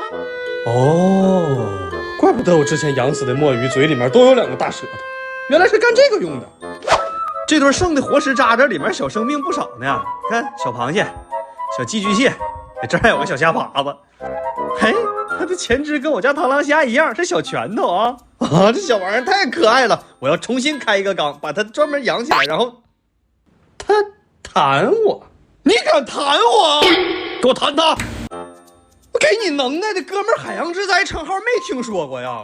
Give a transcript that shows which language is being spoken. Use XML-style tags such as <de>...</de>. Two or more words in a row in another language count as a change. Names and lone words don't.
<zh>哦，怪不得我之前養死的墨魚嘴裡面都有2個大舌頭，原來是幹這個用的。這頓剩的活食渣裡面小生命不少呢，看小螃蟹、小寄居蟹，這還有個小蝦爬子。嘿，它的前肢跟我家螳螂蝦一樣，是小拳頭啊！啊，這小玩意兒太可愛了，我要重新開一個缸，把它專門養起來，然後它彈我，你敢彈我？給我彈它！我給你能耐的哥們兒，海洋之災稱號沒聽說過呀？</zh>